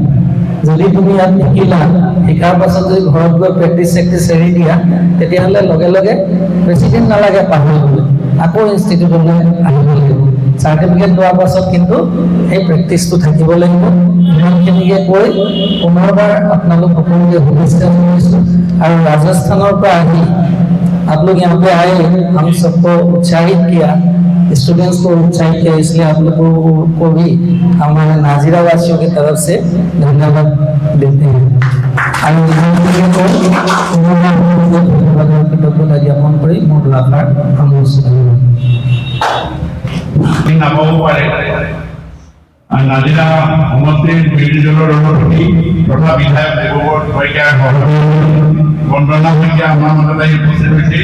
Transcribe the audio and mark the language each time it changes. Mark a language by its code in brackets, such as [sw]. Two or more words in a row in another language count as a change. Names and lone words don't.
[as] যদি তুমি ইয়াত শিকিলা, শিকাৰ পাছত যদি ঘৰত গৈ প্ৰেক্টিচ এৰি দিয়া, তেতিয়াহ'লে লগে লগে বেছিদিন নালাগে পাহৰিবলৈ, আকৌ ইনষ্টিটিউটলৈ আহিব লাগিব। চাৰ্টিফিকেট লোৱাৰ পাছত কিন্তু সেই প্ৰেক্টিচটো থাকিব লাগিব। ইমানখিনিকে কৈ পুনৰবাৰ আপোনালোক সকলোকে শুভেচ্ছা জনাইছোঁ। [hi] আৰু राजस्थानों पर आए, आप लोग यहाँ पे आए, हम सबको उत्साहित किया, स्टूडेंट्स को उत्साहित किया, इसलिए आप लोगों को भी हमारे नाजिरा वासियों की तरफ से धन्यवाद देते हैं। [as] আৰু ধন্যবাদৰ কৃতজ্ঞতা জ্ঞাপন কৰি মোৰ দুআষাৰ সামৰিছোঁ। নাপাবও পাৰে। নাজিৰা সমষ্টিৰ বিৰোধী দলৰ সভাপতি তথা বিধায়ক দেৱব্ৰত শইকীয়াৰ সহযোগী বন্দনা শইকীয়া আমাৰ মাজত আহি উপস্থিত হৈছে।